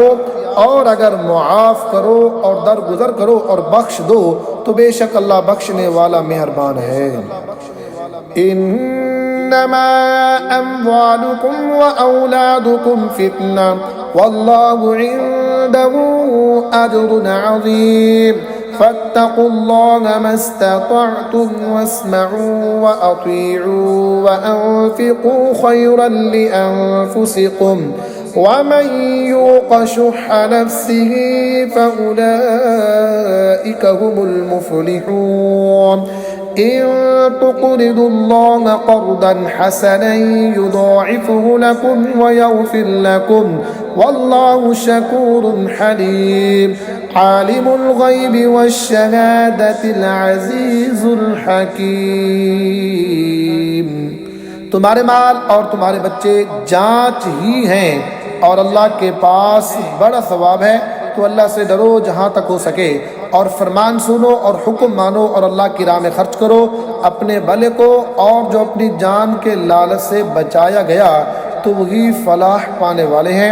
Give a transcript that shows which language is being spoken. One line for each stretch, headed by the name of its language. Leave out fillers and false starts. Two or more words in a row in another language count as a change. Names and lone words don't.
Urdu: اور اگر معاف کرو اور درگزر کرو اور بخش دو، تو بے شک اللہ بخشنے والا مہربان ہے.
Arabic: إنما أموالكم وأولادكم فتنة والله عنده أجر عظيم. فاتقوا الله ما استطعتم واسمعوا وأطيعوا وأنفقوا خيرا لأنفسكم ومن يوق شح نفسه فأولئك هم المفلحون. إن تقرضوا الله قرضا حسنا يضاعفه لكم ويغفر لكم والله شكور حليم. عالم الغيب والشهادة العزيز الحكيم.
Urdu: تمہارے مال اور تمہارے بچے جانچ ہی ہیں اور اللہ کے پاس بڑا ثواب ہے. تو اللہ سے ڈرو جہاں تک ہو سکے اور فرمان سنو اور حکم مانو اور اللہ کی راہ میں خرچ کرو اپنے بھلے کو، اور جو اپنی جان کے لالچ سے بچایا گیا تو وہی فلاح پانے والے ہیں.